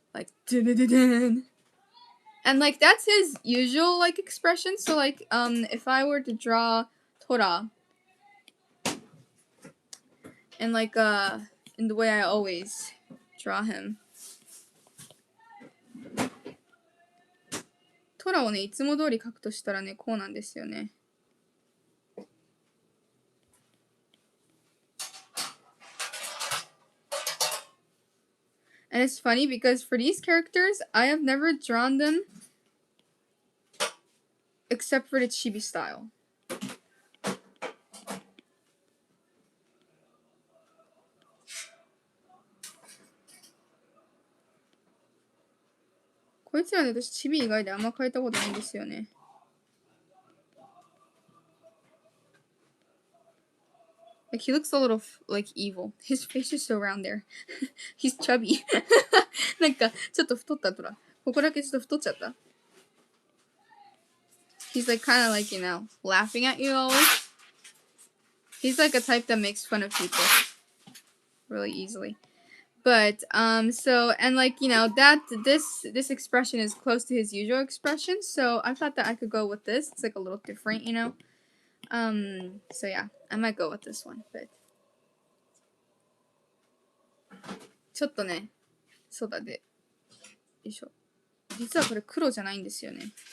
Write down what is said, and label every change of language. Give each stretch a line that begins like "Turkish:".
English: Like, dun-dun-dun-dun. And, like, that's his usual, like, expression. So, like, if I were to draw Tora, and, like, in the way I always draw him.
Japanese: トラをね、いつも通り描くとしたらね、こうなんですよね。
English: And it's funny because for these characters, I have never drawn them except for the chibi style.
Japanese: ちろん私、チビ以外であんま描いたことないんですよね。
English: Like, he looks a little, like, evil. His face is so round there. He's chubby.
Japanese: なんか、ちょっと太ったとら。ここだけちょっと太っちゃった。
English: He's like, kind of like, laughing at you always. He's like a type that makes fun of people really easily. But, so, and like, this expression is close to his usual expression, so I thought that I could go with this. It's like a little different, So yeah, I might go with this one, but
Japanese: ちょっとね、そうだで、よいしょ。実はこれ黒じゃないんですよね。